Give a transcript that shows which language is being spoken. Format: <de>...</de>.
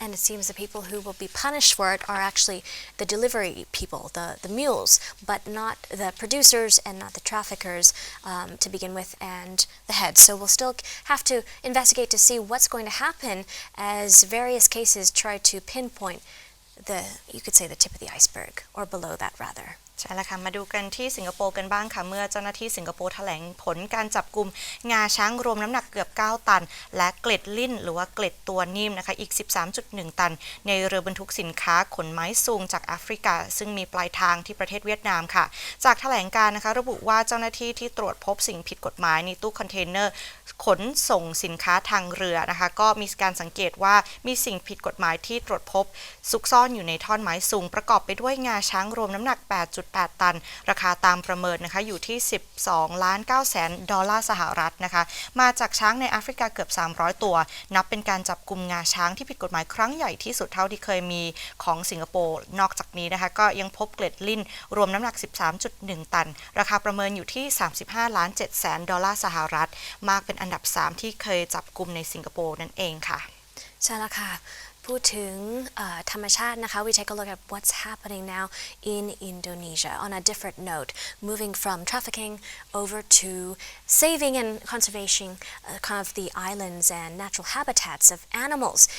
<en>And it seems the people who will be punished for it are actually the delivery people, the mules, but not the producers and not the traffickers to begin with, and the heads. So we'll still have to investigate to see what's going to happen as various cases try to pinpoint you could say the tip of the iceberg, or below that rather.</en> <th>ใช่แล้วค่ะมาดูกันที่สิงคโปร์กันบ้างค่ะเมื่อเจ้าหน้าที่สิงคโปร์แถลงผลการจับกุมงาช้างรวมน้ำหนักเกือบ9ตันและเกล็ดลิ้นหรือว่าเกล็ดตัวนิ่มนะคะอีก 13.1 ตันในเรือบรรทุกสินค้าขนไม้สูงจากแอฟริกาซึ่งมีปลายทางที่ประเทศเวียดนามค่ะจากแถลงการนะคะระบุว่าเจ้าหน้าที่ที่ตรวจพบสิ่งผิดกฎหมายในตู้คอนเทนเนอร์ ขนส่งสินค้าทางเรือนะคะก็มีการสังเกตว่ามีสิ่งผิดกฎหมายที่ตรวจพบซุกซ่อนอยู่ในท่อนไม้สูงประกอบไปด้วยงาช้างรวมน้ำหนัก 8.8 ตันราคาตามประเมินนะคะอยู่ที่ 12.9 ล้าน ดอลลาร์สหรัฐนะคะมาจากช้างในแอฟริกาเกือบ300ตัวนับเป็นการจับกุมงาช้างที่ผิดกฎหมายครั้งใหญ่ที่สุดเท่าที่เคยมีของสิงคโปร์นอกจากนี้นะคะก็ยังพบเกล็ดลิ้นรวมน้ำหนัก 13.1 ตันราคาประเมินอยู่ที่ 35.7 ล้านดอลลาร์สหรัฐมากเป็นอันดับ3ที่เคยจับกุมในสิงคโปร์นั่นเองค่ะ ใช่แล้วค่ะพูดถึงธรรมชาตินะคะ</th> <en>we take a look at what's happening now in Indonesia on a different note, moving from trafficking over to saving and conservation kind of the islands and natural habitats of animals.</en>